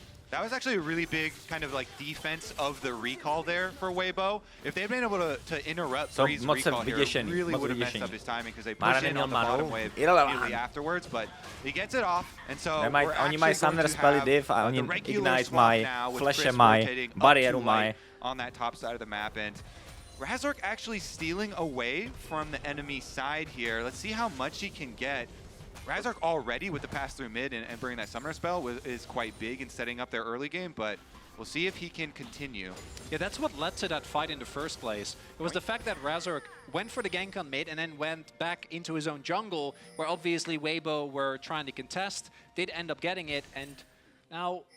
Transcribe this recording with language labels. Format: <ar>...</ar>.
<en>That was actually a really big kind of like defense of the recall there for Weibo. If they'd been able to interrupt Breeze's recall here, it really would have messed up his timing because they pushed in on the bottom wave immediately afterwards, but he gets it off, and so</en> <cs>oni mají Summoner spelly div a oni Ignite mají, flashe mají, bariéru mají.</cs> <en>On that top side of the map, and Razork actually stealing away from the enemy side here. Let's see how much he can get. Razork already with the pass through mid and bringing that summoner spell is quite big in setting up their early game, but we'll see if he can continue. Yeah, that's what led to that fight in the first place. It was the fact that Razork went for the gank on mid and then went back into his own jungle, where obviously Weibo were trying to contest, did end up getting it, and now</en>